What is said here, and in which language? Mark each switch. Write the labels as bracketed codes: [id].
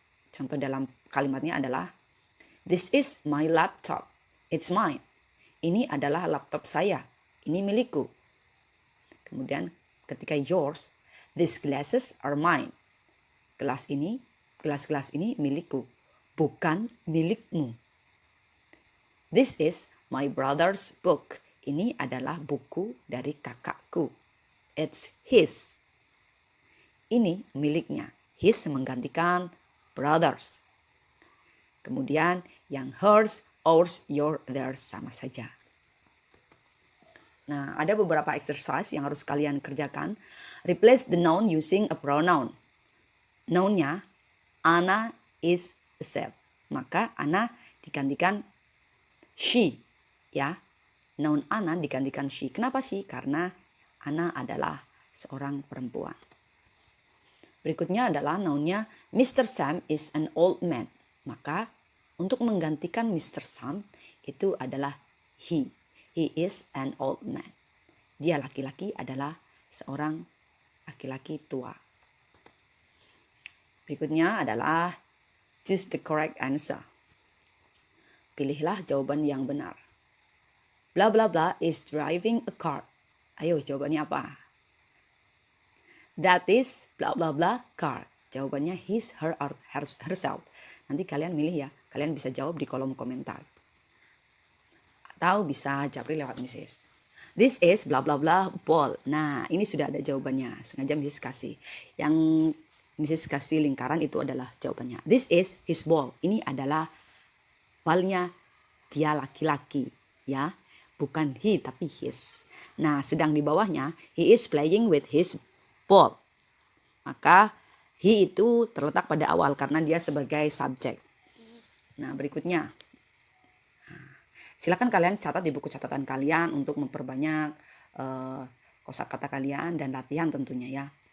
[id] Contoh dalam kalimatnya adalah, [en] this is my laptop, it's mine. [id] Ini adalah laptop saya, ini milikku. Kemudian ketika yours, [en] these glasses are mine. [id] Gelas-gelas ini milikku, bukan milikmu. [en] This is my brother's book. [id] Ini adalah buku dari kakakku. [en] It's his. [id] Ini miliknya. His menggantikan brothers. Kemudian yang hers, ours, your, theirs sama saja. Nah, ada beberapa exercise yang harus kalian kerjakan. [en] Replace the noun using a pronoun. Nounnya, Anna is a set. [id] Maka Anna digantikan she, ya. Noun Anna digantikan she. Kenapa she? Karena Anna adalah seorang perempuan. Berikutnya adalah nounnya Mr. [en] Sam is an old man. [id] Maka untuk menggantikan Mr. Sam itu adalah [en] he. He is an old man. [id] Dia laki-laki adalah seorang laki-laki tua. Berikutnya adalah [en] choose the correct answer. [id] Pilihlah jawaban yang benar. [en] Blah blah blah is driving a car. [id] Ayo jawabannya apa? [en] That is blah blah blah car. [id] Jawabannya his, her, or herself. Nanti kalian milih ya. Kalian bisa jawab di kolom komentar. Atau bisa japri lewat Mrs. [en] This is blah blah blah ball. [id] Nah, ini sudah ada jawabannya. Sengaja Mrs. kasih. Yang Mrs. kasih lingkaran itu adalah jawabannya. [en] This is his ball. [id] Ini adalah balnya dia laki-laki, ya. Bukan he tapi his. Nah, sedang di bawahnya [en] he is playing with his ball. [id] Maka he itu terletak pada awal karena dia sebagai subjek. Nah, berikutnya. Silakan kalian catat di buku catatan kalian untuk memperbanyak kosakata kalian dan latihan tentunya ya.